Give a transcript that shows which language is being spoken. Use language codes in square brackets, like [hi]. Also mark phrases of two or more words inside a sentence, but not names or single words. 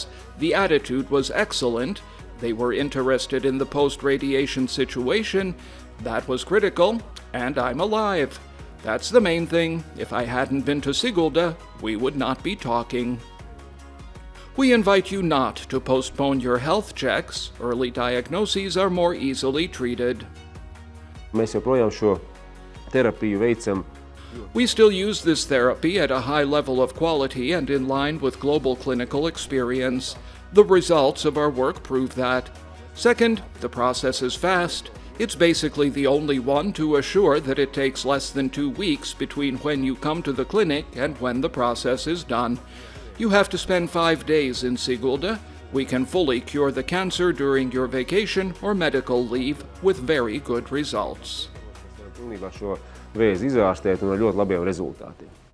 [en] The attitude was excellent. They were interested in the post-radiation situation. That was critical, and I'm alive. That's the main thing. If I hadn't been to Sigulda, we would not be talking. We invite you not to postpone your health checks. Early diagnoses are more easily treated. [lv] Mēs joprojām šo terapiju veicam. [en] We still use this therapy at a high level of quality and in line with global clinical experience. The results of our work prove that. Second, the process is fast. It's basically the only one to assure that it takes less than 2 weeks between when you come to the clinic and when the process is done. You have to spend 5 days in Sigulda. We can fully cure the cancer during your vacation or medical leave with very good results. [lv] Pilnībā šo vēzi izārstēt un ar ļoti labiem rezultātiem.